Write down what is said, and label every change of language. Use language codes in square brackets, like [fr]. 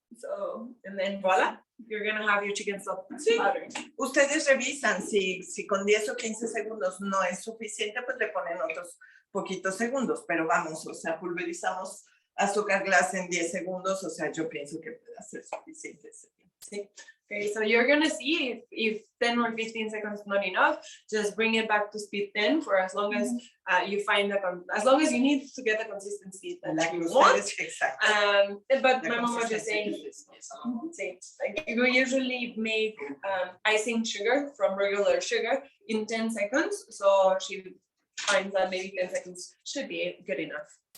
[en] So, and then voila, you're gonna have your chicken stock powder. [es] Ustedes revisan si con 10 o 15 segundos no es suficiente, pues le ponen otros poquitos segundos, pero vamos, o sea, pulverizamos azúcar glass en 10 segundos, o sea, yo pienso que puede ser suficiente ese tiempo. Sí. [en] Okay, so you're gonna see if 10 or 15 seconds is not enough, just bring it back to speed 10 for as long as you find as long as you need to get the consistency that you want. Exactly. But my mom was just saying, like we usually make icing sugar from regular sugar in 10 seconds, so she finds that maybe 10 seconds should be good enough.